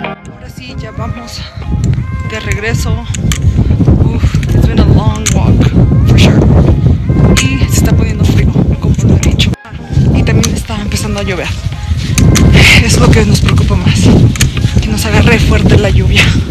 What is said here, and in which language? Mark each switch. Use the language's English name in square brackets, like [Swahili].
[Spanish] Ahora sí, ya vamos de regreso. [English] It's been a long walk, for sure. [Spanish] Y se está poniendo frío, como lo he dicho. Y también está empezando a llover. Es lo que nos preocupa más, que nos agarre fuerte la lluvia.